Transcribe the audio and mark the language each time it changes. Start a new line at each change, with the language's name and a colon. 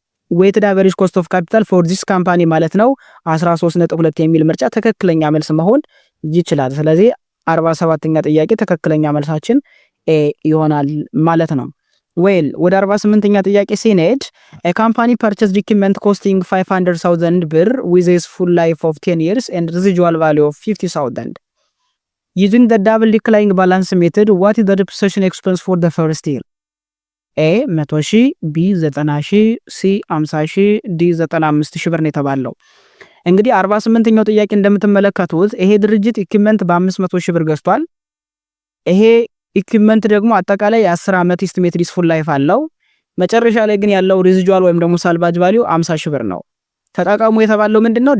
English: ዌይትድ አቨሬጅ ኮስት ኦፍ ካፒታል ፎር ዚስ ካምፓኒ
Amharic: ማለት ነው 13.2 የሚል ምርጫ ትክክለኛ መልስ መሆን ይችላል። ስለዚህ 47ኛ ጥያቄ ትክክለኛ መልሳችን ኤ ይሆናል ማለት ነው። ዌል ወደ 48ኛ ጥያቄ ሲኔድ
English: a company purchased equipment costing 500,000 ብር with a full life of 10 years and residual value of 50,000 using the double declining balance method. What is the depreciation expense for the first year?
Amharic: A 100,000፣ B 90,000፣ C 50,000፣ D 95,000 ብር ነው የተባለው። እንግዲህ 48ኛው ጥያቄ እንደምትመለከቱት ይሄ ድርጅት ኢኩዊፕመንት በ500,000 ብር ገዝቷል። ይሄ ኢኩዊፕመንት ደግሞ አጠቃላይ የ10 ዓመት ኢስቲሜትድ ዩዝፉል ላይፍ አለው። መጨረሻ ላይ ግን ያለው ሬዚጁዋል ወይም ደግሞ ሳልቫጅ ቫልዩ 50,000 ብር ነው። ተጠቃሙ የተባለው ምንድነው?